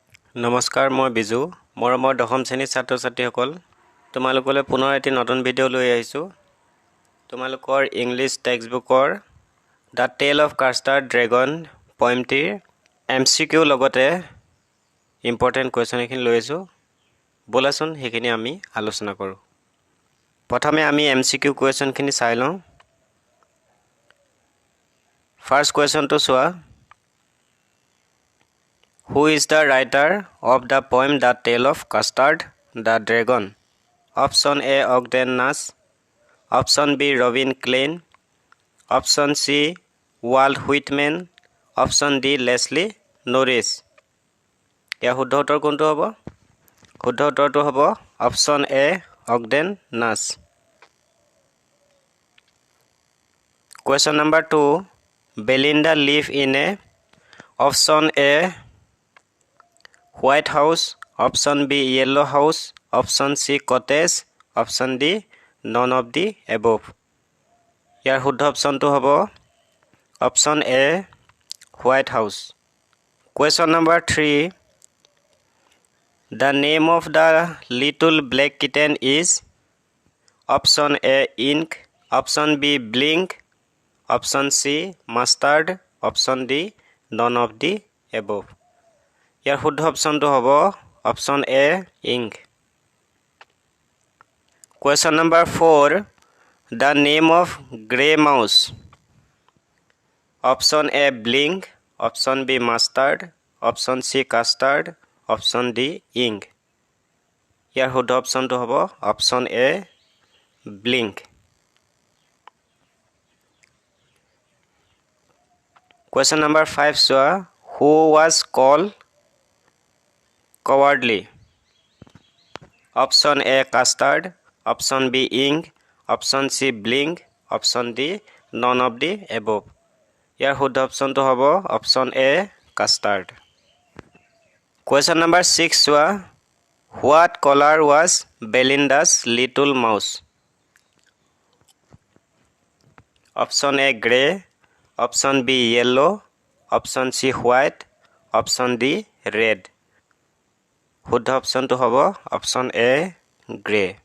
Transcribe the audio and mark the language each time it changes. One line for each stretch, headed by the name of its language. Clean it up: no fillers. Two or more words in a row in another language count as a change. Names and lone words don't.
Assamese: নমস্কাৰ মই বিজু মৰমৰ দশম শ্ৰেণীৰ ছাত্ৰ ছাত্ৰীসকল তোমালোকলৈ পুনৰ এটি নতুন ভিডিঅ' লৈ আহিছোঁ তোমালোকৰ ইংলিছ টেক্সটবুকৰ দ্য টেল অফ কাষ্টাৰ ড্ৰেগন পয়েমটিৰ এমচিকিউ লগতে
English: important question
Assamese: এখিনি লৈ আহিছোঁ ব'লাচোন সেইখিনি আমি আলোচনা কৰোঁ প্ৰথমে আমি এমচিকিউ কুৱেশ্যনখিনি চাই লওঁ ফাৰ্ষ্ট কুৱেশ্যনটো চোৱা
English: Who is the writer of the poem The Tale of Custard the Dragon? Option A. Ogden Nash. Option B. Robin Klein. Option C. Walt Whitman. Option D. Leslie Norris.
Assamese: ইয়াৰ শুদ্ধ উত্তৰ কোনটো হ'ব শুদ্ধ উত্তৰটো হ'ব
English: option A Ogden Nash question number 2 Belinda live in a option A White House, option B Yellow House, option C Cottage, option D none of the above.
Assamese: ইয়াৰ শুদ্ধ অপশ্যনটো হ'ব
English: option A
Assamese: White House.
English: Question number 3. The name of the little black kitten is option A ink, option B blink, option C mustard, option D none of the above.
Assamese: ইয়াৰ শুদ্ধ অপশ্যনটো হ'ব
English: option A Ink question number 4 the name of Grey Mouse option A Blink option B Mustard option C Custard option D Ink
Assamese: ইয়াৰ শুদ্ধ অপশ্যনটো হ'ব
English: option A Blink question number 5 চোৱা who was called Cowardly. Option A custard, option B ink, option C blink, option D none of the above.
Assamese: ইয়াৰ শুদ্ধ অপশ্যনটো হ'ব
English: option A Custard question number 6 চোৱা what colour was Belinda's little mouse option A grey option B yellow option C white option D red
Assamese: শুদ্ধ অপশ্যনটো হ'ব
English: option A grey